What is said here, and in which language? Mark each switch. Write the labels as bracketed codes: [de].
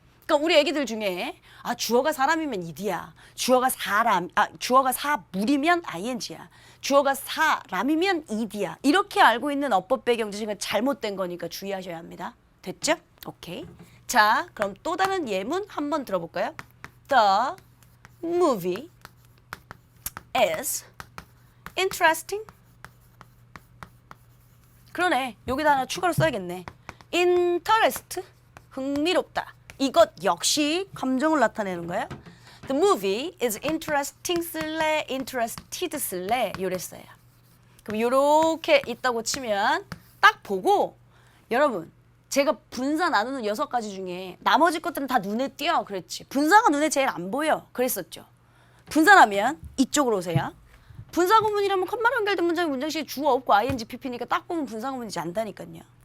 [ko] 그러니까 우리 애기들 중에 주어가 사람이면 id야. 주어가 사물이면 ing야. 주어가 사람이면 ed야. 이렇게 알고 있는 어법 배경 지식은 잘못된 거니까 주의하셔야 합니다. 됐죠? 오케이. 자, 그럼 또 다른 예문 한번 들어볼까요? [en] The movie is interesting. [ko] 그러네. 여기다 하나 추가로 써야겠네. interest, 흥미롭다. 이것 역시 감정을 나타내는 거예요. [en] The movie is interesting [ko] 쓸래, interested 쓸래 요랬어요. 그럼 요렇게 있다고 치면 딱 보고 여러분 제가 분사 나누는 6가지 중에 나머지 것들은 다 눈에 띄어 그랬지. 분사가 눈에 제일 안 보여 그랬었죠. 분사라면 이쪽으로 오세요. 분사구문이라면 컴마로 연결된 문장이 문장식에 주어 없고 ing, pp니까 딱 보면 분사구문이지 않다니까요.